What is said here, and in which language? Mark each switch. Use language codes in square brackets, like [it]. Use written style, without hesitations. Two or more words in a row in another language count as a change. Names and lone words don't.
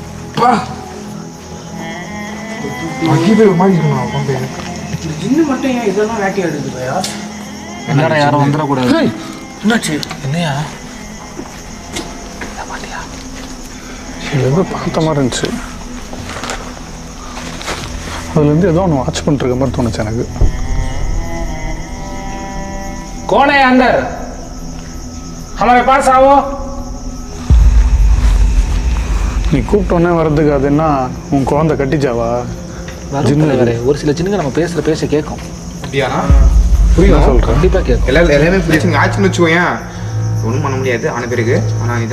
[ta] ஜின்னு மட்டும் ஏன் இதெல்லாம் வேட்டையாடுது பையா? என்னடா யாரும் வந்துடக்கூடாது. என்னாச்சு? என்னையா ஏதோ பார்த்த மாதிரி இருந்துச்சு. அதுலேருந்து ஏதோ ஒன்று வாட்ச் பண்ணிருக்க மாதிரி தோணுச்சு எனக்கு. [hi] कौन है अंदर? हमारे पास आओ. [ta] நீ கூப்பிட்டோன்னே வர்றதுக்கு அது என்ன உன் குழந்தை கட்டிச்சாவா? ஜின்னு ஒரு சில ஜின்னுங்க நம்ம பேச கேட்கும். அப்படியாண்ணா? புரியுதா சொல்கிறேன்? கண்டிப்பாக கேட்கும். எல்லாமே புரியுது. ஆச்சுன்னு வச்சுக்கோங்க, ஒன்றும் பண்ண முடியாது ஆன பிறகு.